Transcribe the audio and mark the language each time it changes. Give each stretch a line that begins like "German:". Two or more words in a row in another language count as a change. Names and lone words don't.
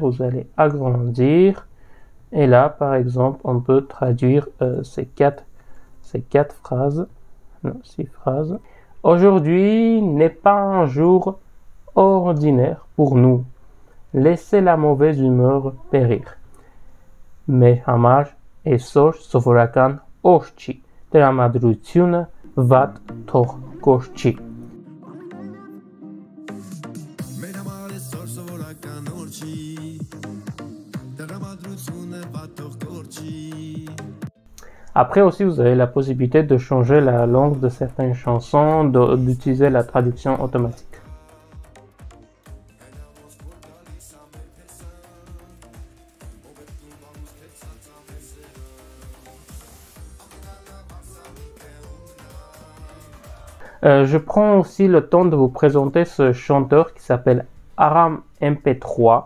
French: Vous allez agrandir. Et là, par exemple, on peut traduire ces quatre phrases. Non, 6 phrases. Aujourd'hui n'est pas un jour ordinaire pour nous. Laissez la mauvaise humeur périr.
Armenian: Մեր համար այսօր սովորական օր չի, տրամադրությունը վատ թող կորչի։ Մեր համար այսօր սովորական օր չի, տրամադրությունը վատ թող կորչի։
French: Après aussi, vous avez la possibilité de changer la langue de certaines chansons, d'utiliser la traduction automatique. Je prends aussi le temps de vous présenter ce chanteur qui s'appelle Aram MP3.